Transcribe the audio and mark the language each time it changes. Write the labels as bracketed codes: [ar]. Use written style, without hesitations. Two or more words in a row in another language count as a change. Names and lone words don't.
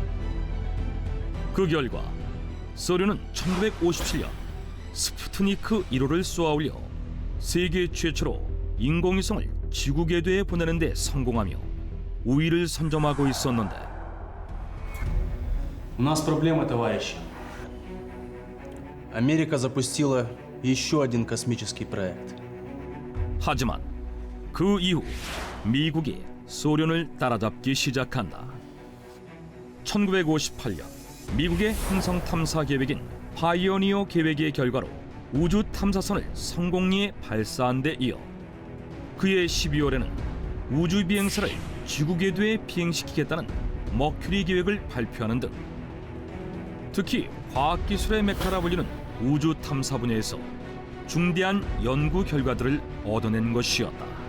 [ko] 그 결과 소련은 1957년 스푸트니크 1호를 쏘아올려 세계 최초로 인공위성을 지구 궤도에 보내는 데 성공하며 우위를 선점하고 있었는데, [ru] У нас проблема, товарищи. Америка запустила еще один космический проект. [ko] 하지만 그 이후 미국이 소련을 따라잡기 시작한다. 1958년 미국의 행성 탐사 계획인 파이오니어 계획의 결과로 우주 탐사선을 성공리에 발사한 데 이어 그해 12월에는 우주 비행사를 지구 궤도에 비행시키겠다는 머큐리 계획을 발표하는 등 특히 과학기술의 메카라 불리는 우주 탐사 분야에서 중대한 연구 결과들을 얻어낸 것이었다.